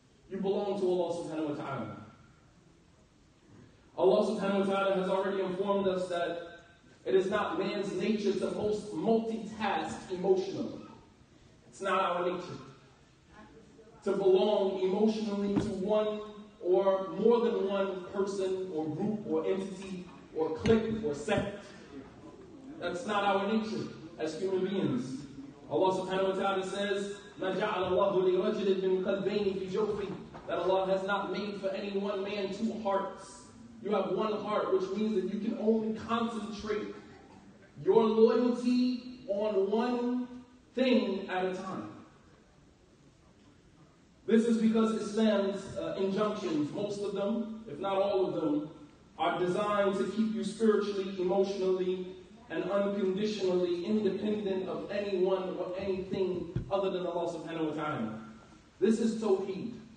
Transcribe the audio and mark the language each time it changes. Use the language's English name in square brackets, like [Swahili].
[English] You belong to Allah subhanahu wa ta'ala. Allah subhanahu wa ta'ala has already informed us that it is not man's nature to multitask emotionally. It's not our nature to belong emotionally to one or more than one person or group or entity or clique or sect. That's not our nature as human beings. Allah subhanahu wa ta'ala says, [Arabic] مَا جَعَلَ اللَّهُ لِرَجُلٍ مِّن قَلْبَيْنِ فِي جَوْفِهِ. [English] That Allah has not made for any one man two hearts. You have one heart, which means that you can only concentrate your loyalty on one thing at a time. This is because Islam's injunctions, most of them, if not all of them, are designed to keep you spiritually, emotionally, and unconditionally independent of anyone or anything other than Allah subhanahu wa ta'ala. This is Tawheed.